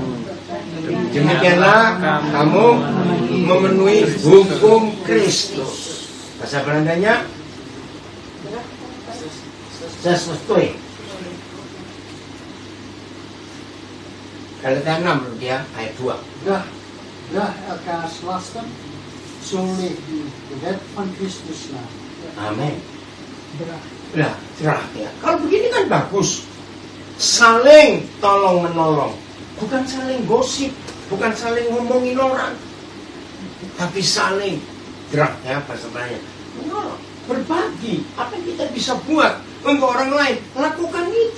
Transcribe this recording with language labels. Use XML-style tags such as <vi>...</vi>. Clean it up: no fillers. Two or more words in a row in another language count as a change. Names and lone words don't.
<id>Demikianlah kamu memenuhi hukum Kristus. Bahasa Belandanya sesuai. Galatia 6 dia ayat 2.</id> <nl>Draag elkaars lasten, zo leeft u de wet van Christus na.</nl> <id>Amin. Nah, cerah ya. Kalau begini kan bagus. Saling tolong menolong, bukan saling gosip, bukan saling ngomongin orang, tapi saling gerak ya bahasa Belanda. Menolong, berbagi apa yang kita bisa buat untuk orang lain, lakukan itu.</id>